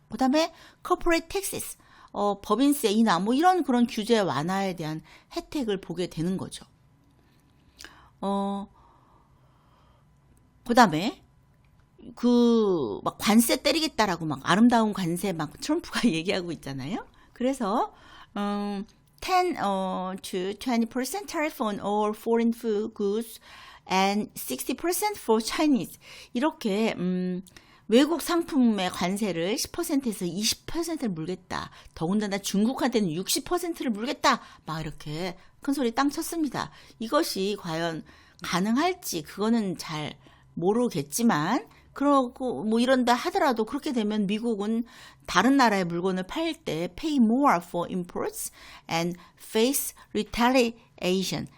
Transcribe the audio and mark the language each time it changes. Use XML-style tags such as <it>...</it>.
<ko>그다음에 corporate taxes 법인세 인하 뭐 이런 그런 규제 완화에 대한 혜택을 보게 되는 거죠. 그다음에 그 막 관세 때리겠다라고 막 아름다운 관세 막 트럼프가 얘기하고 있잖아요. 그래서</ko> <en>10 to 20% tariff on all foreign food goods and 60% for Chinese.</en> <ko>이렇게 외국 상품의 관세를 10%에서 20%를 물겠다. 더군다나 중국한테는 60%를 물겠다. 막 이렇게 큰 소리 땅 쳤습니다. 이것이 과연 가능할지 그거는 잘 모르겠지만 그러고 뭐 이런다 하더라도 그렇게 되면 미국은 다른 나라의 물건을 팔 때</ko> <en>pay more for imports and face retaliation.</en>